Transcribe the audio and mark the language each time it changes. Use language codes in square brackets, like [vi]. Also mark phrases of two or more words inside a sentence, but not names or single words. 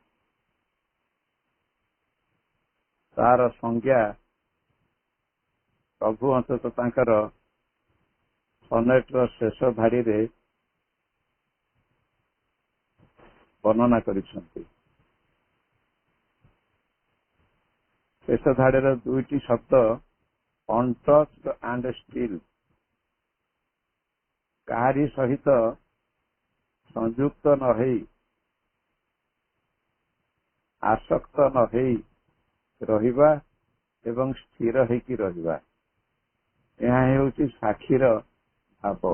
[or] ତାର ସଂଜ୍ଞା ପ୍ରଭୁ ଅନ୍ତତଃ ତାଙ୍କର ସନେଟର ଶେଷ ଧାଡ଼ିରେ ବର୍ଣ୍ଣନା କରିଛନ୍ତି। ଶେଷ ଧାଡ଼ିର ଦୁଇଟି ଶବ୍ଦ [en] untouched and still, [or] କାହାରି ସହିତ ସଂଯୁକ୍ତ ନ ହେଇ, ଆସକ୍ତ ନ ହେଇ ରହିବା ଏବଂ ସ୍ଥିର ହେଇକି ରହିବା। ଏହା ହେଉଛି ସାକ୍ଷୀର ଭାବ।